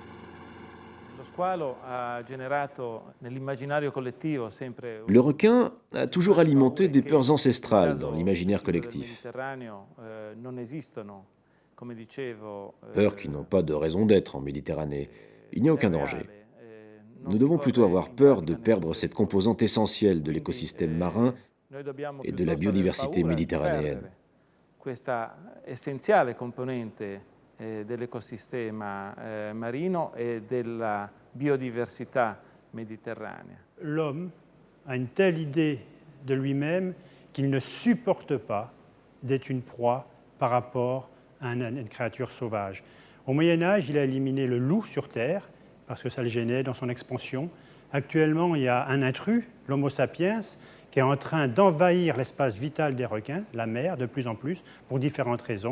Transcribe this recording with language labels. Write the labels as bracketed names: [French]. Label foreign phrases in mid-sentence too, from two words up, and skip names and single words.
[French] Le requin a toujours alimenté des peurs ancestrales dans l'imaginaire collectif. Peurs qui n'ont pas de raison d'être en Méditerranée. Il n'y a aucun danger. Nous devons plutôt avoir peur de perdre cette composante essentielle de l'écosystème marin et de la biodiversité méditerranéenne. [Italian] Questa essenziale componente dell'ecosistema marino e della biodiversità méditerranea. [French] L'homme a une telle idée de lui-même qu'il ne supporte pas d'être une proie par rapport à une créature sauvage. Au Moyen-Âge, il a éliminé le loup sur Terre parce que ça le gênait dans son expansion. Actuellement, il y a un intrus, l'Homo sapiens, qui est en train d'envahir l'espace vital des requins, la mer, de plus en plus, pour différentes raisons.